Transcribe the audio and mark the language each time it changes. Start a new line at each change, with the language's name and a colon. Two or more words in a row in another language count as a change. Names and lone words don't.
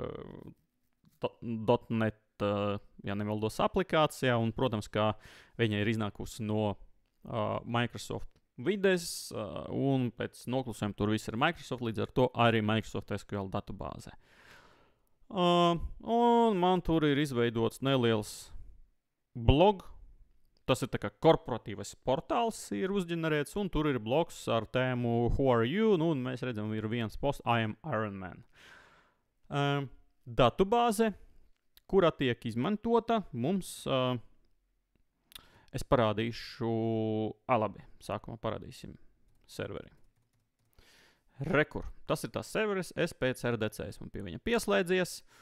Latvian: .NET, ja nemaldos, aplikācijā, un, protams, kā viņa ir iznākusi no Microsoft vides, un pēc noklusējuma tur viss ir Microsoft, līdz ar to arī Microsoft SQL datubāze. Un man tur ir izveidots neliels blog. Tas ir tā kā korporatīvais portāls ir uzģenerēts, un tur ir blogs ar tēmu
English: Who are you?
Latvian: Nu, un mēs redzam, ir viens posts
English: I am Iron Man.
Latvian: Datubāze, kura tiek izmantota, mums, es parādīšu, labi, sākumā parādīsim serveri. Rekur, tas ir tās serveris, es pēc RDC esmu pie viņa pieslēdzies.